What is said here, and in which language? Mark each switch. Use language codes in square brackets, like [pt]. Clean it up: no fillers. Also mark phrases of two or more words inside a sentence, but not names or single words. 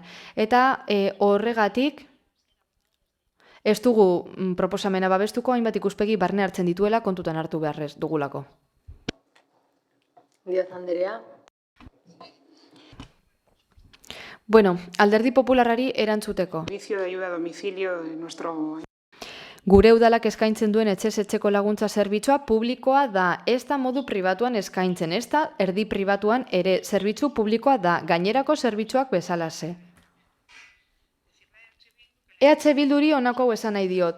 [eu] Eta horregatik ez dugu proposamena babestuko, hainbat ikuspegi barne hartzen dituela kontutan hartu beharrez dugulako. Díaz Anderea. Bueno, Alderdi Popularrari erantzuteko. [es] Servicio de ayuda a domicilio de nuestro... [eu] Gure udalak eskaintzen duen etxez etxeko laguntza zerbitzua publikoa da, ez da modu pribatuan eskaintzen, ez da erdi pribatuan ere zerbitzu publikoa da, gainerako zerbitzuak bezalase. EH Bilduri honako hau esan nahi diot.